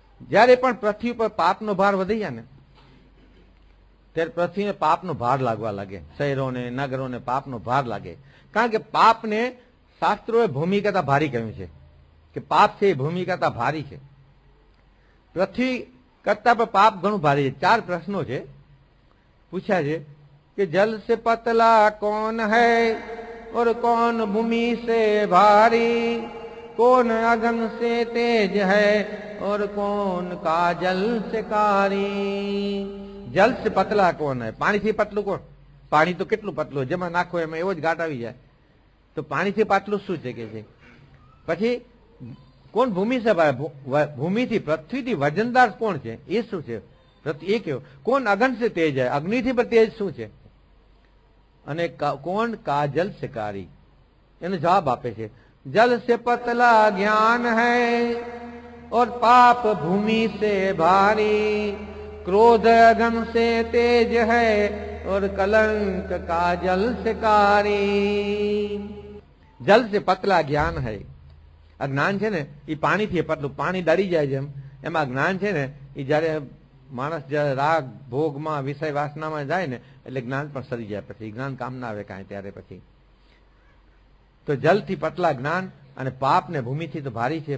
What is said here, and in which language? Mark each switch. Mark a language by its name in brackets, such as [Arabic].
[Gujarati] જયારે પણ પૃથ્વી પર પાપનો ભાર વધી જાય ને ત્યારે પૃથ્વીને પાપનો ભાર લાગવા લાગે. શહેરોને નગરોને પાપનો ભાર લાગે. કારણ કે પાપને શાસ્ત્રોએ ભૂમિ કરતા ભારી કહ્યું છે કે પાપ છે એ ભૂમિ કરતા ભારી છે. પૃથ્વી કરતા પણ પાપ ઘણું ભારી છે. 4 પ્રશ્નો છે પૂછ્યા છે [Hindi] कि जल से पतला कौन है और कौन भूमि से भारी, कौन अगन से तेज है और कौन काजल से कारी. जल से पतला कौन है? [Gujarati] पानी થી પતલું કોણ? પાણી તો કેટલું પતલું, જેમાં નાખો એમાં એવો જ ઘાટ આવી જાય. તો પાણીથી પાતળું શું છે કે છે? પછી કોણ ભૂમિ છે? ભૂમિથી પૃથ્વીથી વજનદાર કોણ છે એ શું છે? એ કેવો? કોણ અગન [Hindi] से तेज है? [Gujarati] અગ્નિથી પણ તેજ શું છે? અને કોણ કાજલ [Hindi] से कारी? [Gujarati] એનો જવાબ આપે છે [Hindi] जल से पतला ज्ञान है और पाप भूमि से भारी, क्रोध अगन से तेज है और कलंक काजल से कारी. जल से पतला ज्ञान है. [Gujarati] આ જ્ઞાન છે ને એ પાણીથી પતલું. પાણી ડરી જાય જેમ એમાં જ્ઞાન છે ને એ જયારે માણસ જયારે રાગ ભોગમાં વિષય વાસનામાં જાય ને એટલે જ્ઞાન પણ સરી જાય. પછી જ્ઞાન કામ ના આવે કાંઈ ત્યારે પછી. તો જલથી પતલા જ્ઞાન અને પાપ ને ભૂમિથી તો ભારી છે.